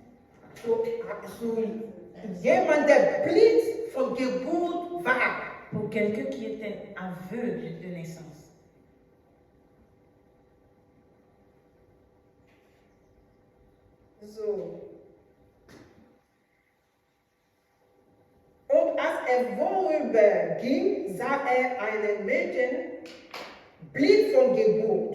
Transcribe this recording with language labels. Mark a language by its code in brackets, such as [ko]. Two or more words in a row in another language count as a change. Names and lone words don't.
[de] Jemand, der blind von Geburt war. [fr] Pour quelqu'un qui était aveugle de naissance. [de] So. Und als vorüberging, sah einen Mädchen blind von Geburt.